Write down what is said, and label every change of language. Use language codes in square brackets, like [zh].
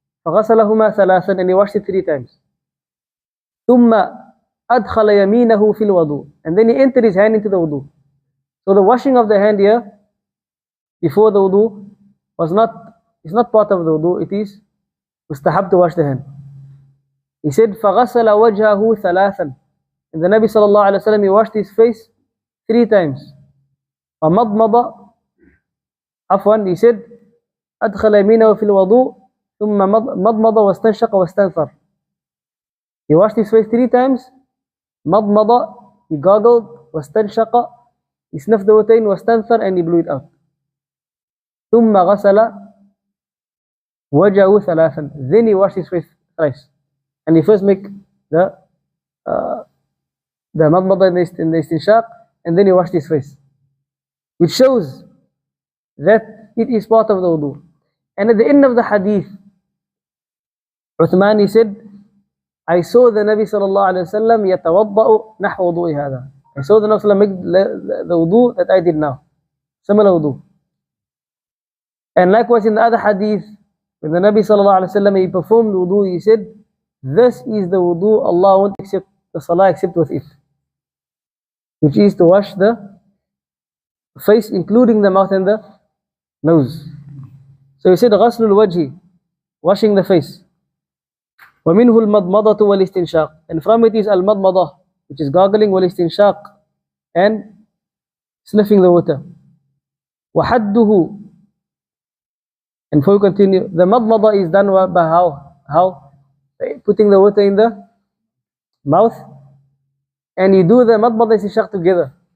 [ar] فغسلهما ثلاثا, [en] and he washed it 3 times. [ar] ثم أدخل يمينه في الوضوء, [en] and then he entered his hand into the wudu. So the washing of the hand here before the wudu is not part of the wudu, it is mustahab to wash the hand. He said, [ar] فَغَسَلَ وَجْهَهُ ثَلَاثًا. [en] And the Nabi sallallahu alayhi wa sallam, he washed his face 3 times. [ar] فَمَضْمَضَ عفوا, [en] he said, [ar] أدخل يمينه في الوضوء ثم مضمض واستنشق واستنثر. [en] He washed his face 3 times. مضمض, he gargled. واستنشق, he sniffed the water in. واستنثر, and he blew it out. [ar] ثم غسل وجهه ثلاثا. [en] Then he washed his face thrice. And he first make the مضمضة in the istinshaq, and then he washed his face, which shows that it is part of the wudu. And at the end of the hadith, Uthman, he said, I saw the Nabi sallallahu alayhi wa sallam [ar] يتوضأ نحو وضوء هذا. [en] I saw the Nabi sallallahu make the wudu that I did now, similar wudu. And likewise in the other hadith, when the Nabi sallallahu alayhi wa sallam, he performed wudu, he said, this is the wudu Allah won't accept the salah except with it, which is to wash the face, including the mouth and the nose. So he said, [ar] غسل الوجه, [en] washing the face. [ar] ومنه المضمضة والاستنشاق. [en] And from it is المضمضة, which is gargling, والاستنشاق, and sniffing the water. [ar] وحده. [en] And before we continue, the مضمضة is done by how? How? Putting the water in the mouth, and you do the مضمضة استنشاق together.